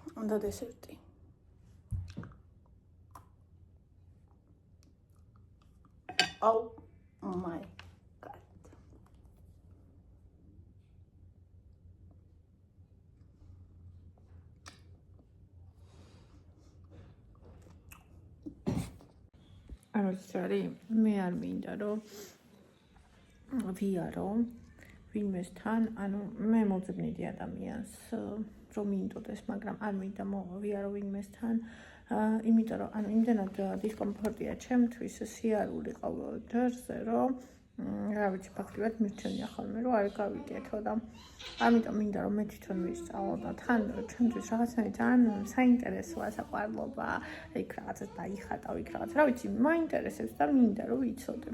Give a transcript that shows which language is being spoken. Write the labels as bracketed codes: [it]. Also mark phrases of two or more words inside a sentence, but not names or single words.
[ka] და დესერტი. [en] Oh my god. Sorry, [ka] მე არ მინდა რომ ვიარო ვინმესთან, ანუ მე მოძებნიდი ადამიანს რომ მინდოდეს, მაგრამ არ მინდა ვიარო ვინმესთან, იმიტომ რომ ანუ იმდენად დისკომფორტია ჩემთვის სიარული ყოველ ჯერზე, რომ რა ვიცი, ფაქტობრივად მირჩენია ხოლმე, რომ არ გავიკეთო და ამიტომ მინდა რომ მე თვითონ ვისწავლო და თან ჩემთვის რაღაცნაირად ძალიან საინტერესოა საყვარლობა, იქ რაღაცას დაიხატავ, იქ რაღაც, რა ვიცი, მაინტერესებს და მინდა რომ ვიცოდე.